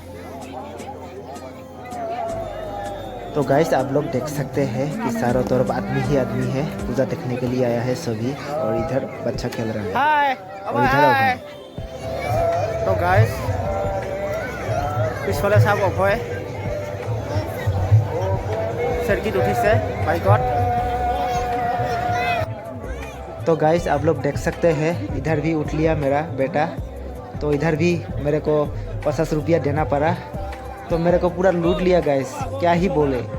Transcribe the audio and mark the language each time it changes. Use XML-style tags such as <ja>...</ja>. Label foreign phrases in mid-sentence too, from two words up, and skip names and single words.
<hi>तो गाइस आप लोग देख सकते हैं कि चारों तरफ आदमी ही आदमी है, पूजा देखने के लिए आया है सभी। और इधर बच्चा खेल रहा है। हाय और इधर अभय। तो गाइस पिछफाले</hi> <as>চাওক অভয় চৰকিত উঠিছে বাইকত।</as> <hi>तो गाइस आप लोग देख सकते हैं इधर भी उठ लिया मेरा बेटा। तो इधर भी मेरे को 50 रुपया देना पड़ा। तो मेरे को पूरा लूट लिया गाइस, क्या ही बोले।</hi>